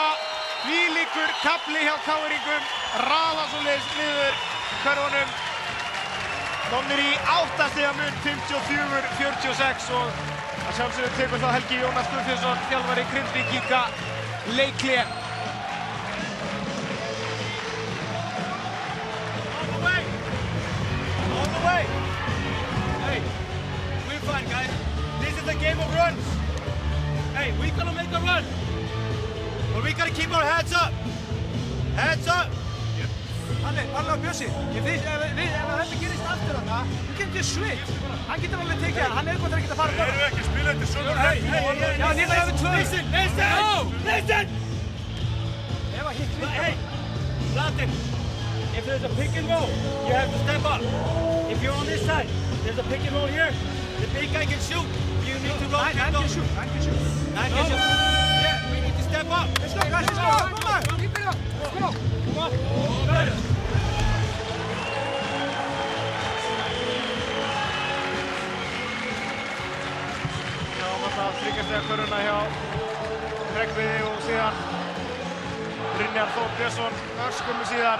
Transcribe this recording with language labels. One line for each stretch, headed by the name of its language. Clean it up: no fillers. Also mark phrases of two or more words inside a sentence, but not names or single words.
Icelandic: Þvílíkur kafli hjá KR-ingum. Raða svoleiðis niður körfunum. Komnir í 8 stiga mun, 54-46 og að sjálfsögðu tekur þá Helgi Jónas Guðfinnsson, þjálfari Grindvíkinga, leikhlé.
English: Hey, we're fine, guys. This is a game of runs. Hey, we gotta make a run. But we gotta keep our heads up. Heads up.
Icelandic: Halli á Bjössi. Ef þetta gerist aftur þarna, þú getur
English: just switch.
Icelandic: Hann getur alveg tekið hann. Hann eitthvað ekki að fara að Erum við ekki að spila þetta svona? Já, nýtt að við 2.
English: Listen! Hey, Latin. If there's a pick and roll, you have to step up. If you're on this side, there's a pick and roll here. The big guy can shoot. You need to roll. Nine can shoot. Yeah, we need to step up. Let's go. Come on. Keep it up. Come on.
Icelandic: Sjáum alltaf 3 stiga körfuna hjá Hreggviði og síðan Brynjar Þór Björnsson örskömmu síðar.